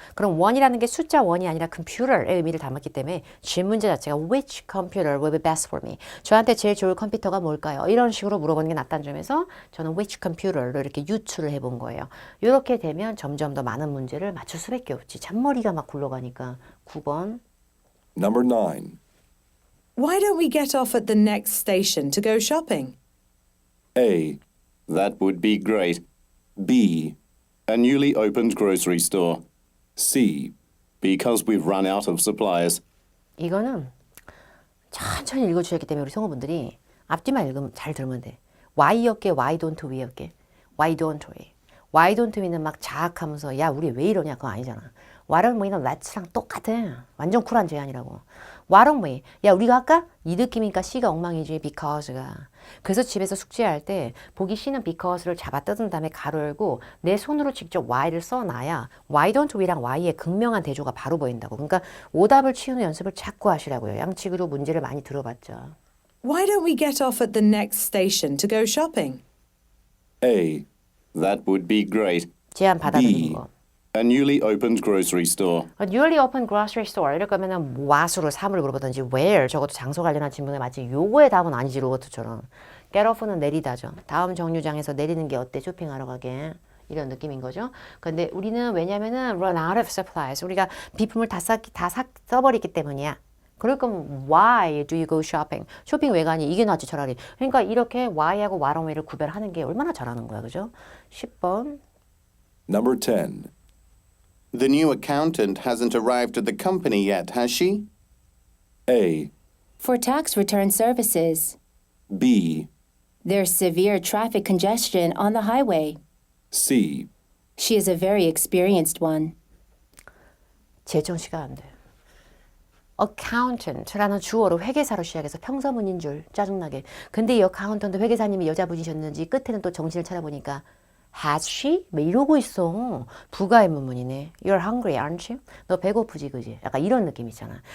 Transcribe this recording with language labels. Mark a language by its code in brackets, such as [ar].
[ko] 그럼 one이라는 게 숫자 one이 아니라 computer의 의미를 담았기 때문에 질문제 자체가 [en] which computer will be best for me. [ko] 저한테 제일 좋을 컴퓨터가 뭘까요? 이런 식으로 물어보는 게 낫다는 점에서 저는 which computer로 이렇게 유추를 해본 거예요. 이렇게 되면 점점 더 많은 문제를 맞출 수밖에 없지. 잔머리가 막 굴러가니까. 9번. [en] Number 9. Why don't we get off at the next station to go shopping? A, That would be great. B, A newly opened grocery store. C, Because we've run out of supplies. [ko] 이거는 천천히 읽어주셨기 때문에 우리 성우분들이 앞뒤만 읽으면 잘 들으면 돼. Why였게, why don't we였게. [en] Why don't we. [ko] Why don't we는 막 자학하면서 야 우리 왜 이러냐 그거 아니잖아. Why don't we는 let's랑 똑같아. 완전 쿨한 제안이라고. [en] Why don't we? [ko] 야 우리가 할까? 이 느낌이니까 C가 엉망이지 because가. 그래서 집에서 숙제할 때 보기 C는 because를 잡아 뜯은 다음에 가로 열고 내 손으로 직접 Why를 써놔야 Why don't we랑 Why의 극명한 대조가 바로 보인다고. 그러니까 오답을 치우는 연습을 자꾸 하시라고요. 양측으로 문제를 많이 들어봤죠. [en] Why don't we get off at the next station to go shopping? A, That would be great. [ko] 제안 받아들이는 [en] B. [ko] 거. [en] A newly opened grocery store. A newly opened grocery store [ko] 이럴 거면은 what으로 사물을 물어보든지 where 적어도 장소 관련한 질문에 맞지. 요거의 답은 아니지 로버트처럼. get off는 내리다죠. 다음 정류장에서 내리는 게 어때? 쇼핑하러 가게. 이런 느낌인 거죠. 근데 우리는 왜냐면은 run out of supplies. 우리가 비품을 다 써버리기 때문이야. [en] 그럴 거면 why do you go shopping? [ko] 쇼핑 왜 가니? 이게 낫지 차라리. 그러니까 이렇게 why하고 why don't we를 구별하는 게 얼마나 잘하는 거야. 그죠? 10번. [en] Number 10. The new accountant hasn't arrived at the company yet, has she? A, For tax return services, B, there's severe traffic congestion on the highway. C, She is a very experienced one. [ko] 재정시가 안 돼. accountant라는 주어로 회계사로 시작해서 평서문인 줄 짜증나게. 근데 이 accountant 회계사님이 여자분이셨는지 끝에는 또 정신을 차려보니까 [en] Has she? [ko] 뭐 이러고 있어. 부가의문문이네. [en] You're hungry, aren't you? [ko] 너 배고프지, 그지? 약간 이런 느낌 있잖아.